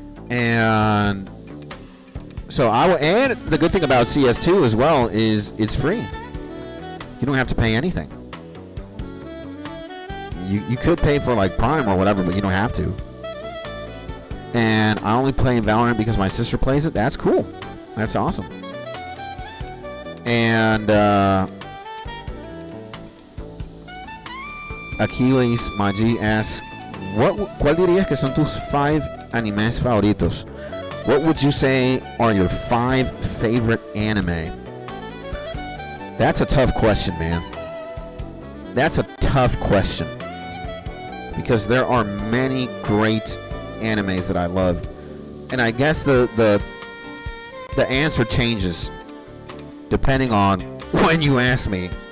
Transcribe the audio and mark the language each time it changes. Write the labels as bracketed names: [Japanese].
[English] And so and the good thing about CS2 as well is it's free. You don't have to pay anything. You could pay for like Prime or whatever, but you don't have to. And I only play Valorant because my sister plays it. That's cool. That's awesome. And Achilles, my G, asks, [Spanish] ¿Cuál dirías que son tus 5 animes favoritos? [English] What would you say are your 5 favorite anime? That's a tough question, man. That's a tough question. because there are many great animes that I love, and I guess the answer changes depending on when you ask me.